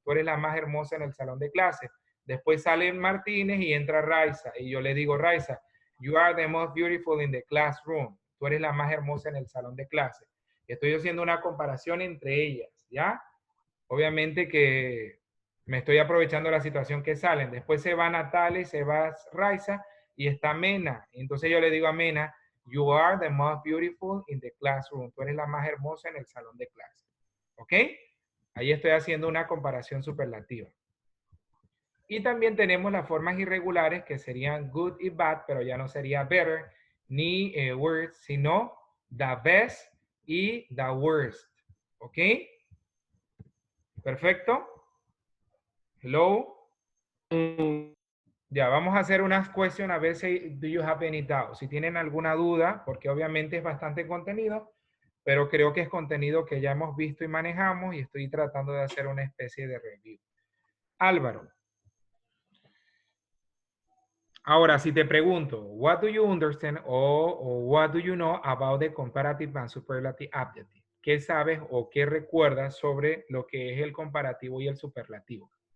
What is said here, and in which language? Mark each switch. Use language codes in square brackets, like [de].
[es] Tú eres la más hermosa en el salón de clase. Después sale Martínez y entra Raiza, y yo le digo, Raiza, [en] you are the most beautiful in the classroom. [es] Tú eres la más hermosa en el salón de clase. Estoy haciendo una comparación entre ellas, ¿ya? Obviamente que me estoy aprovechando la situación que salen. Después se va Natalia, se va Raiza y está Mena. Entonces yo le digo a Mena, [en] you are the most beautiful in the classroom. [es] Tú eres la más hermosa en el salón de clase. ¿Ok? Ahí estoy haciendo una comparación superlativa. Y también tenemos las formas irregulares que serían good y bad, pero ya no sería better ni worse, sino the best y the worst. ¿Ok? Perfecto. [en] Hello. [es] Ya, vamos a hacer unas questions a ver si [en] do you have any doubt. [es] Si tienen alguna duda, porque obviamente es bastante contenido, pero creo que es contenido que ya hemos visto y manejamos y estoy tratando de hacer una especie de review. Álvaro. Ahora, si te pregunto, [en] what do you understand or what do you know about the comparative and superlative adjective? [es] ¿Qué sabes o qué recuerdas sobre lo que es el comparativo y el superlativo?